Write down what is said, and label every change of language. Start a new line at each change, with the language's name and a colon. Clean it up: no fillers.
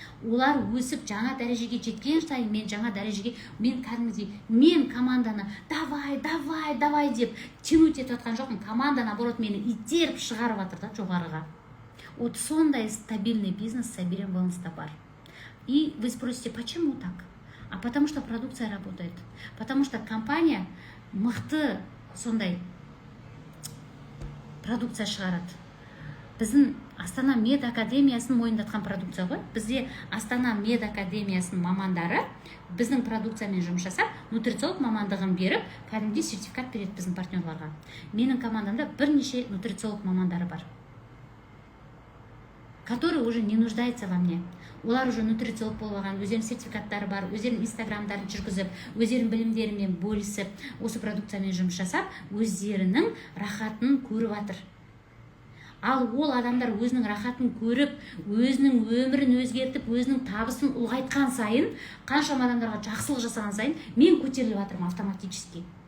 Kazakh: Олар өсіп жаңа дәрежеге жеткен сайын мен жаңа дәрежеге, мен кәдімгідей, мен команданы
Russian: давай
Kazakh: деп
Russian: тянуть
Kazakh: етіп жатқан жоқпын. Команда
Russian: наоборот
Kazakh: мені итеріп шығарып жатыр да жоғарыға.
Russian: Вот
Kazakh: сондай стабильный бизнес Сайберген Wellness'та бар.
Russian: И вы спросите, почему так? А потому что продукция работает. Потому что компания мықты сондай продукция шығарады.
Kazakh: Біздің Астана Мед Академиясын мойындатқан продукция ғой. Бізде Астана Мед Академиясының мамандары біздің продукциямен жұмыс жасап, нутрициолог мамандығын беріп, кәдімгідей сертификат береді біздің партнерларға. Менің командамда бірнеше нутрициолог мамандары бар,
Russian: который уже не нуждается во мне.
Kazakh: Олар
Russian: уже
Kazakh: нутрициолог болған, өздерінің сертификаттары бар, өздерінің инстаграмдарын жүргізіп, өздерінің білімдерімен бөлісіп, осы продукциямен жұмыс жасап, өздерінің рахатын көріп жатыр. Ал ол адамдар өзінің рахатын көріп, өзінің өмірін өзгертіп, өзінің табысын ұлғайтқан сайын, қаншама адамдарға жақсылық жасаған сайын, мен көтеріліп жатырмын
Russian: автоматически.